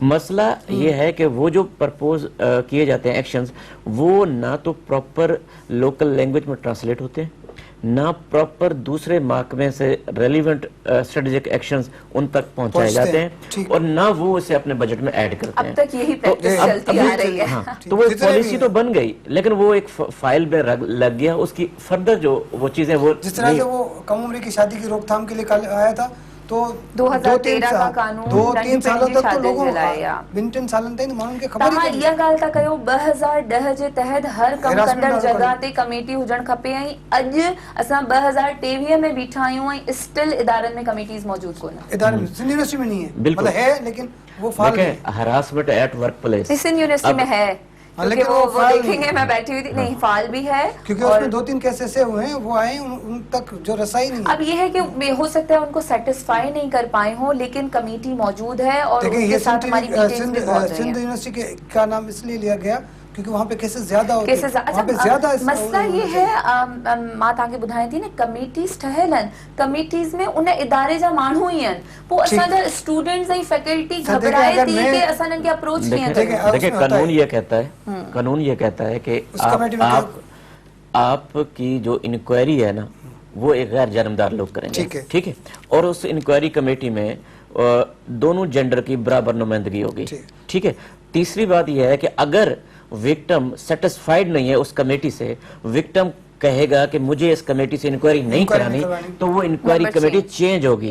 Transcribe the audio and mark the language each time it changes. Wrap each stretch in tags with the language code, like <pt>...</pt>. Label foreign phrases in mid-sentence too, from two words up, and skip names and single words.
<ur>مسئلہ یہ ہے کہ وہ جو پروپوز کیے جاتے ہیں ایکشنز وہ نہ تو</ur> <en>proper local language</en> <ur>میں ٹرانسلیٹ ہوتے ہیں نہ پراپر دوسرے محکمے سے</ur> <en>relevant strategic actions</en> <ur>ان تک پہنچائے جاتے ہیں اور نہ وہ اسے اپنے بجٹ میں ایڈ کرتے ہیں. اب تک یہی پریکٹس چلتی آ رہی ہے. ہاں، تو وہ پالیسی تو بن گئی لیکن وہ ایک فائل میں لگ گیا اس کی فردر جو وہ چیزیں وہ جس طرح سے وہ کم عمر کی شادی کی روک تھام کے لیے آیا تھا تو 2013 کا قانون 2-3 سالوں تک تو لوگوں</ur> <sd>ॿिनि टिनि सालनि ताईं माण्हुनि खे ख़बर तव्हां इहा ॻाल्हि था कयो 2010 जे तहत हर कमु कंदड़ जॻह ते कमेटी हुजणु खपे ऐं अॼु असां 2023 में बीठा आहियूं ऐं स्टिल इदारनि में कमेटीज़ मौजूद कोन</sd> <ur>ادارے میں سندھ یونیورسٹی میں نہیں ہے مطلب ہے لیکن وہ فعال ہے</ur> <en>harassment at work place</en> <ur>سندھ یونیورسٹی میں ہے کیونکہ لیکن وہ فعال دیکھیں گے میں بیٹھی ہوئی تھی, نہیں فعال بھی ہے, کیونکہ اس میں 2-3 کیس ایسے ہوئے ہیں وہ آئے ان تک جو رسائی نہیں. اب یہ ہے کہ ہو سکتا ہے ان کو سیٹسفائی نہیں کر پائے ہوں, لیکن کمیٹی موجود ہے اور ان کے ساتھ ہماری میٹنگز بھی بہت رہی ہیں. سندھ یونیورسٹی کا نام اس لیے لیا گیا کیونکہ وہاں پہ کیسز زیادہ ہوتے ہیں, اچھا وہاں پہ زیادہ مسئلہ یہ ہے,</ur> <sd>मां तव्हांखे ॿुधायां थी न कमिटीज़ ठहियल आहिनि, कमिटीज़ में उन इदारे जा माण्हू ई आहिनि, पोइ असांजा स्टूडेंट्स ऐं फैकल्टी घबराए थी कि असां इन्हनि खे अप्रोच कीअं कयूं.</sd> <ur>دیکھیے قانون یہ کہتا ہے کہ آپ کی جو انکوائری ہے نا وہ ایک غیر جانبدار لوگ کریں گے، ٹھیک ہے، اور اس</ur> <en>inquiry committee</en> <ur>میں دونوں جینڈر کی برابر نمائندگی ہوگی، ٹھیک ہے. تیسری بات یہ ہے کہ اگر</ur> <en>victim satisfied</en> <ur>نہیں ہے اس کمیٹی سے، وکٹم کہے گا کہ مجھے اس کمیٹی سے انکوائری نہیں کرانی، تو وہ</ur> <en>inquiry committee change</en> <ur>ہوگی.</ur>